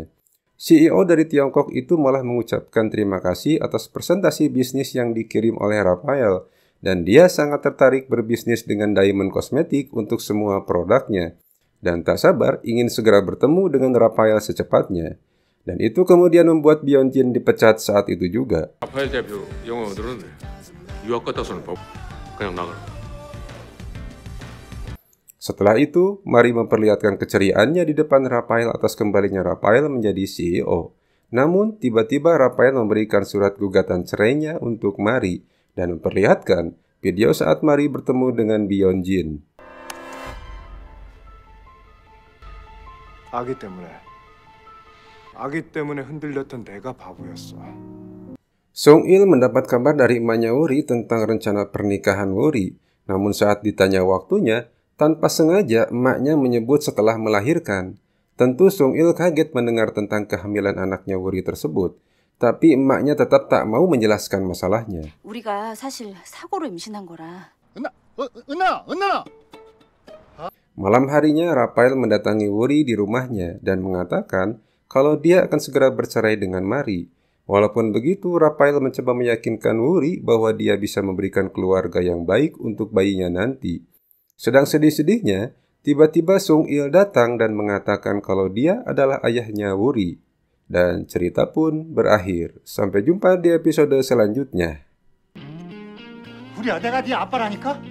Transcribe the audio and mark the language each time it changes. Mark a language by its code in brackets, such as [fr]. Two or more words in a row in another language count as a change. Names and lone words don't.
[id] CEO dari Tiongkok itu malah mengucapkan terima kasih atas presentasi bisnis yang dikirim oleh Rafael, dan dia sangat tertarik berbisnis dengan Diamond Cosmetics untuk semua produknya, dan tak sabar ingin segera bertemu dengan Rafael secepatnya. Dan itu kemudian membuat Byung-jin dipecat saat itu juga. [ko] 라파엘 대표 영어 들었네. 유학 갔다서는 그냥 나가라. [id] Setelah itu, Mari memperlihatkan keceriaannya di depan Rafael atas kembalinya Rafael menjadi CEO. Namun, tiba-tiba Rafael memberikan surat gugatan cerainya untuk Mari dan memperlihatkan video saat Mari bertemu dengan Byung-jin. [ko] 아기 때문에 흔들렸던 내가 바보였어. [id] Song-il mendapat kabar dari emaknya Wuri tentang rencana pernikahan Wuri. Namun saat ditanya waktunya, tanpa sengaja emaknya menyebut setelah melahirkan. Tentu Song-il kaget mendengar tentang kehamilan anaknya Wuri tersebut. Tapi emaknya tetap tak mau menjelaskan masalahnya. [ko] 우리가 사실 사고로 임신한 거라. 은나! [id] Malam harinya, Rafael mendatangi Wuri di rumahnya dan mengatakan kalau dia akan segera bercerai dengan Mari. Walaupun begitu, Rafael mencoba meyakinkan Wuri bahwa dia bisa memberikan keluarga yang baik untuk bayinya nanti. Sedang sedih-sedihnya, tiba-tiba Song-il datang dan mengatakan kalau dia adalah ayahnya Wuri. Dan cerita pun berakhir. Sampai jumpa di episode selanjutnya. [ko] 우리야, 내가 네 아빠라니까?